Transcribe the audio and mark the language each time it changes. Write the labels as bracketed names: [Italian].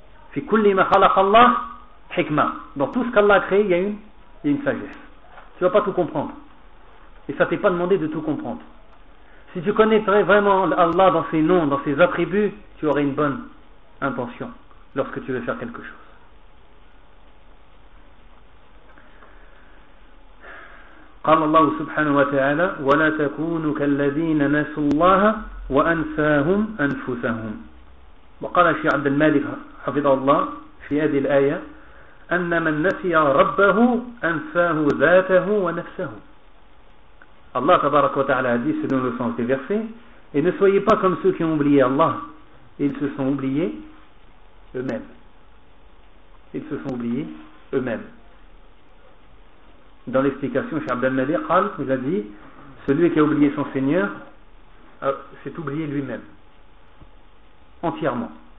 [Arabic] Fi kulli ma khalaq Allah, hikmah. [French] Dans tout ce qu'Allah a créé, il y a une sagesse. Tu ne vas pas tout comprendre. Et ça ne t'est pas demandé de tout comprendre. Si tu connaîtrais vraiment Allah dans ses noms, dans ses attributs, tu aurais une bonne intention lorsque tu veux faire quelque chose. [Arabic] قال الله سبحانه وتعالى ولا تكونوا كالذين نسوا الله وأنساهم أنفسهم. وقال الشيخ عبد الملك حفظه الله في هذه الآية أن من نسي ربه أنساه ذاته ونفسه. [French] الله تبارك وتعالى dit selon le sens des versets, et ne soyez pas comme ceux qui ont oublié Allah, ils se sont oubliés eux-mêmes. Ils se sont oubliés eux-mêmes. Dans l'explication, Cheikh Abdel Nadir Khal, il a dit, celui qui a oublié son Seigneur s'est oublié lui-même, entièrement.